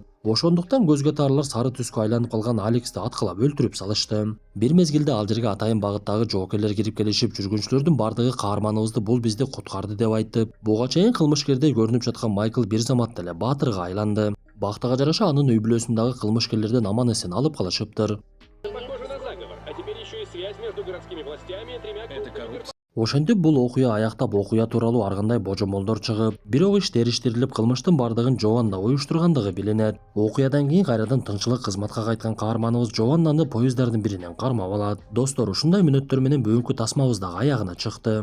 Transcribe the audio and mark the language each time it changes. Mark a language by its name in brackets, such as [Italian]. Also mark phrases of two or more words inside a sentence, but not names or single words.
[Kyrgyz] Ошондуктан көз катарлар сары түскө айланып калган Алексти аткылап өлтүрүп салышты. Бир мезгилде ал жерге атайын багыттагы жоокерлер кирип келишип, жүргүнчүлөрдүн бардыгы каарманыбызды бул бизди куткарды деп айтып, буга чейин кылмышкердей көрүнүп жаткан Майкл бир заматта эле баатырга айланды. Бактыга жараша анын үй бүлөсүндагы кылмышкерлерден аман эсен алып калышыптыр. [Russian] Похоже на заговор, а теперь еще и связь между городскими властями и тремя крупными [Kyrgyz] Ошентип бул окуя аяктап, окуя тууралуу ар кандай божомолдор чыгып, бирок иш териштирилип, кылмыштын бардыгын Джованна уюштургандыгы билинет. Окуядан кийин кайрадан тынччылык кызматка кайткан каарманыбыз Джованнаны поезддардын биринен кармап алат. Достор, ушундай мүнөттөр менен бүгүнкү тасмабыз дагы аягына чыкты.